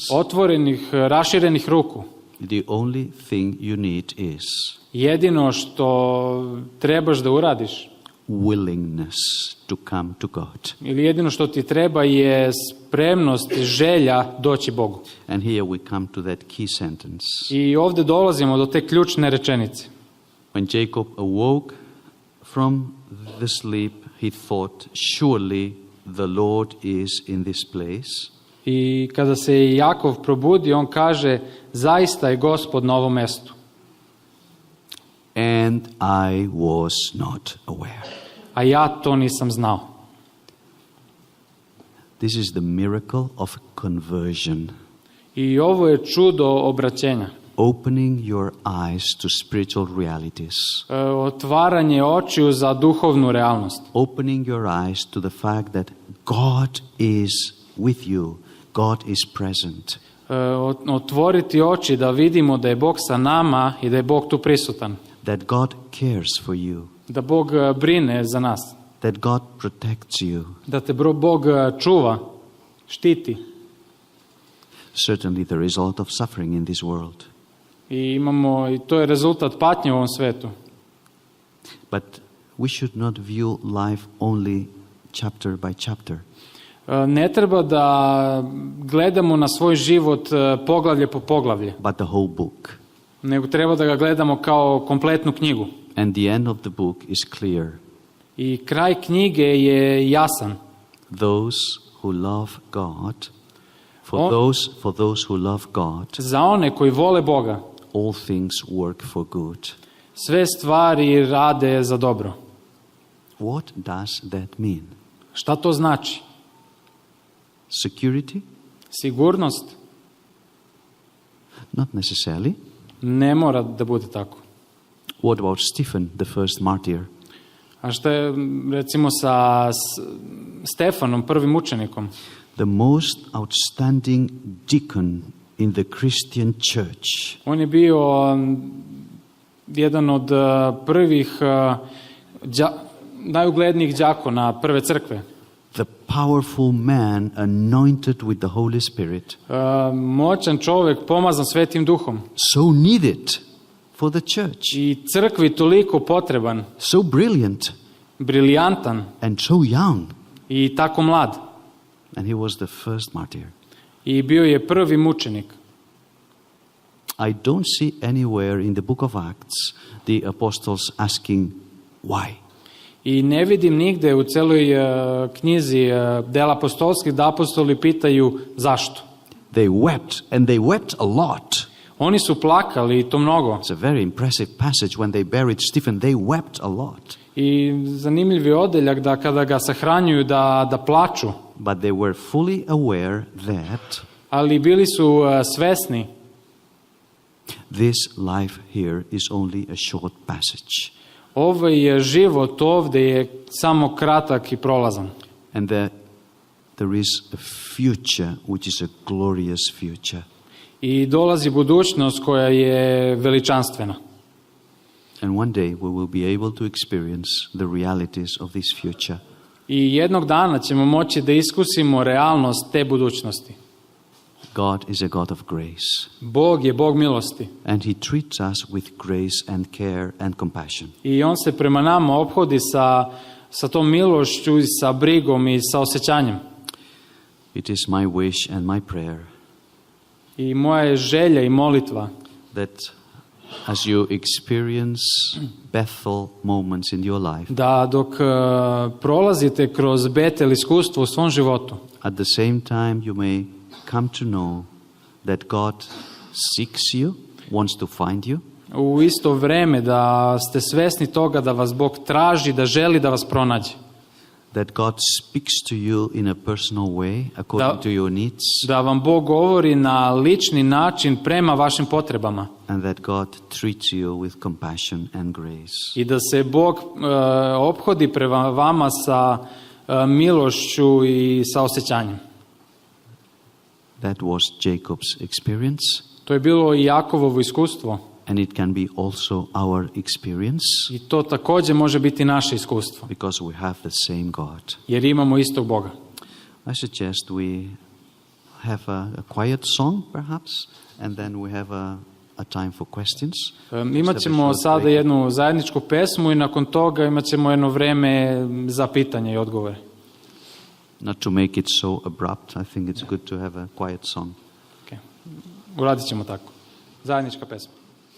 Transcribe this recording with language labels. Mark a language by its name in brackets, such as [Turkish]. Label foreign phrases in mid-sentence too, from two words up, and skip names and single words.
[Serbian] Otvorenih, raširenih ruku. [English] The only thing you need is [Serbian] jedino što trebaš da uradiš, [English] willingness to come to God. [Serbian] Ili jedino što ti treba je spremnost, želja doći Bogu. [English] And here we come to that key sentence. [Serbian] I ovdje dolazimo do te ključne rečenice. [English] When Jacob awoke from the sleep, he thought, surely the Lord is in this place. [Serbian] I kada se Jakov probudi, on kaže, zaista je Gospod na ovom mestu. [English] And I was not aware. [Serbian] A ja to nisam znao. [English] This is the miracle of conversion. [Serbian] I ovo je čudo obraćenja. [English] Opening your eyes to spiritual realities. [Serbian] Otvaranje očiju za duhovnu realnost. [English] Opening your eyes to the fact that God is with you. God is present. [Serbian] Otvoriti oči da vidimo da je Bog sa nama i da je Bog tu prisutan. [English] That God cares for you. [Serbian] Da Bog brine za nas. [English] That God protects you. [Serbian] Da te Bog čuva, štiti. [English] Certainly there is a lot of suffering in this world. [Serbian] I to je rezultat patnje u ovom svetu. [English] But we should not view life only chapter by chapter. [Serbian] Ne treba da gledamo na svoj život poglavlje po poglavlje. [English] But the whole book. [Serbian] Nego treba da ga gledamo kao kompletnu knjigu. [English] And the end of the book is clear. [Serbian] I kraj knjige je jasan. [English] Those who love God, for those who love God, [Serbian] za one koji vole Boga, [English] all things work for good. [Serbian] Sve stvari rade za dobro. [English] What does that mean? [Serbian] Šta to znači? [English] Security? [Serbian] Sigurnost? [English] Not necessarily. [Serbian] Ne mora da bude tako. [English] What about Stephen, the first martyr? [Serbian] A šta je recimo sa Stefanom, prvim mučenikom? [English] The most outstanding deacon in the Christian church. [Serbian] On je bio jedan od prvih najuglednijih đakona prve crkve. [English] The powerful man anointed with the Holy Spirit. [Serbian] Moćan čovjek pomazan Svetim Duhom. [English] So needed for the church. [Serbian] I crkvi toliko potreban. [English] So brilliant. [Serbian] Briljantan. [English] And so young. [Serbian] I tako mlad. [English] And he was the first martyr. [Serbian] I bio je prvi mučenik. [English] I don't see anywhere in the book of Acts the apostles asking why. [Serbian] I ne vidim nigde u celoj knjizi dela apostolskih da apostoli pitaju zašto. [English] They wept, and they wept a lot. [Serbian] Oni su plakali i to mnogo. [English] It's a very impressive passage. When they buried Stephen, they wept a lot. [Serbian] I zanimljiv je odeljak da kada ga sahranjuju da plaču. [English] But they were fully aware that [Serbian] ali bili su svesni [English] this life here is only a short passage. [Serbian] Ovaj život ovde je samo kratak i prolazan. [English] And there is a future which is a glorious future. [Serbian] I dolazi budućnost koja je veličanstvena. [English] And one day we will be able to experience the realities of this future. [Serbian] I jednog dana ćemo moći da iskusimo realnost te budućnosti. [English] God is a God of grace. [Serbian] Bog je Bog milosti. [English] And he treats us with grace and care and compassion. [Serbian] I on se prema nama ophodi sa tom milošću i sa brigom i sa osjećanjem. [English] It is my wish and my prayer [Serbian] I moja je želja i molitva [English] that as you experience Bethel moments in your life, [Serbian] da dok prolazite kroz Betel iskustvo u svom životu, [English] at the same time you may come to know that God seeks you, wants to find you. [Serbian] U isto vreme da ste svesni toga da vas Bog traži, da želi da vas pronađe. [English] That God speaks to you in a personal way according to your needs. [Serbian] Da vam Bog govori na lični način prema vašim potrebama. [English] And that God treats you with compassion and grace. [Serbian] I da se Bog ophodi prema vama sa milošću i sa osjećanjem. [English] That was Jacob's experience. [Serbian] To je bilo i Jakovovo iskustvo. [English] And it can be also our experience. [Serbian] I to također može biti naše iskustvo. [English] Because we have the same God. [Serbian] Jer imamo istog Boga. [English] I suggest we have a quiet song perhaps, and then we have a time for questions. [Serbian] Imat ćemo sada jednu zajedničku pesmu i nakon toga imat ćemo jedno vreme za pitanje i odgovore. [English] Not to make it so abrupt, I think it's good to have a quiet song. [Serbian] Okay. Uradit ćemo tako. Zajednička pesma.